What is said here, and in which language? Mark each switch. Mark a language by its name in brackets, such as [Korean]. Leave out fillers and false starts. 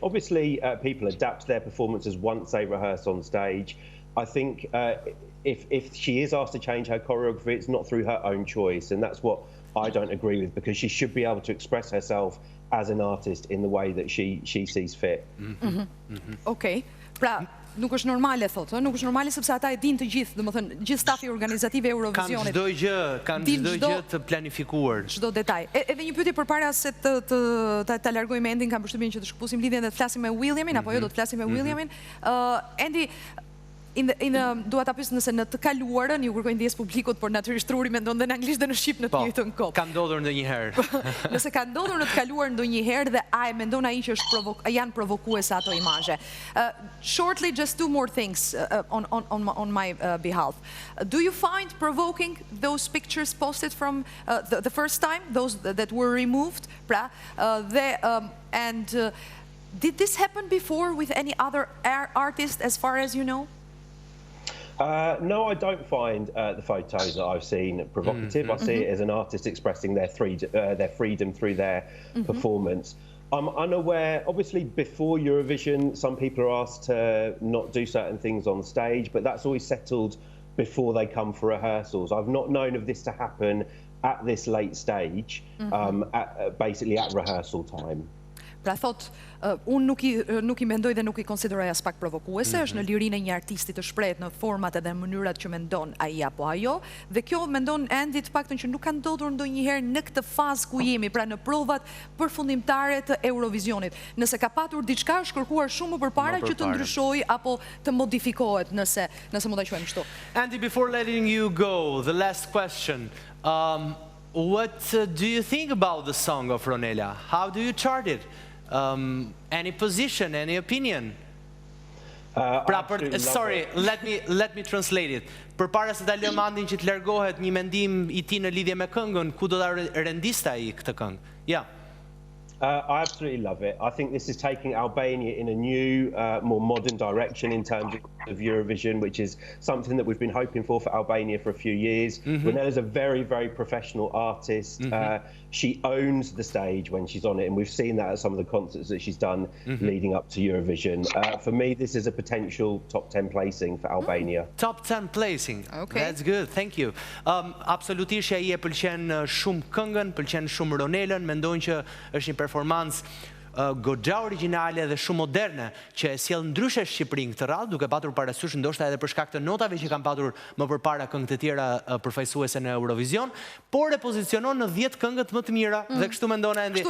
[English] Obviously, people adapt their performances once they rehearse on stage. I think if she is asked to change her choreography, it's not through her own choice, and that's what I don't agree with, because she should be able to express herself as an artist in the way that she sees fit. Okay. [Albanian] Pra, nuk është normale, thotë, nuk është normale sepse ata e dinë të gjithë, domethënë, gjithë stafi organizativ e Eurovisionit. Kanë çdo gjë të planifikuar. Çdo detaj. Edhe një pyetje përpara se ta largojmë Endin, kam përshtypjen që të shkëputim lidhjen dhe të flasim me Williamin, apo jo, do të flasim me Williamin. Andy, dua ta pyes nëse në të kaluarën ju kërkojnë ndjes publikut, por natyrisht Truri mendon dhe në anglisht dhe në shqip në të njëjtën kohë. Ka ndodhur ndonjëherë. Nëse ka ndodhur në të kaluar ndonjëherë dhe a e mendon ai që janë provokuese ato imazhe. [English] Shortly, just two more things on my behalf. Do you find provoking those pictures posted from the first time, those that were removed? Pra, and did this happen before with any other artist as far as you know? No, I don't find the photos that I've seen provocative. I see it as an artist expressing their freedom through their performance. I'm unaware, obviously before Eurovision, some people are asked to not do certain things on stage, but that's always settled before they come for rehearsals. I've not known of this to happen at this late stage, basically at rehearsal time. [Albanian] Pra thot, unë nuk i mendoj dhe nuk i konsideroj as pak provokuese, është në lirinë e një artisti të shprehët në format edhe në mënyrat që mendon ai apo ajo, dhe kjo mendon Andy të paktën që nuk ka ndodhur ndonjëherë në këtë fazë ku jemi, pra në provat përfundimtare të Eurovisionit. Nëse ka patur diçka, është kërkuar shumë më përpara që të ndryshojë apo të modifikohet, nëse mund ta quajmë kështu. [English] Andy, before letting you go, the last question. What do you think about the song of Ronela? How do you chart it? Any position, any opinion? Sorry, let me translate it. [Albanian] Përpara se ta lëm Andin që të largohet, një mendim i tij në lidhje me këngën, ku do ta rendiste ai këtë këngë? [English] Yeah. I absolutely love it. I think this is taking Albania in a new, more modern direction in terms of Eurovision, which is something that we've been hoping for Albania for a few years. Ronela's a very, very professional artist. She owns the stage when she's on it, and we've seen that at some of the concerts that she's done leading up to Eurovision. For me, this is a potential top 10 placing for Albania. Top 10 placing. Okay. That's good. Thank you. [Albanian] Absolutisht ai e pëlqen shumë këngën, pëlqen shumë Ronelën, mendojnë që është një performancë goxha origjinale dhe shumë moderne që e sjell ndryshe Shqipërinë këtë radhë, duke patur parasysh ndoshta edhe për shkak të notave që kanë patur më përpara këngët e tjera përfaqësuese në Eurovision, por e pozicionon në 10 këngët më të mira dhe kështu mendon Andy.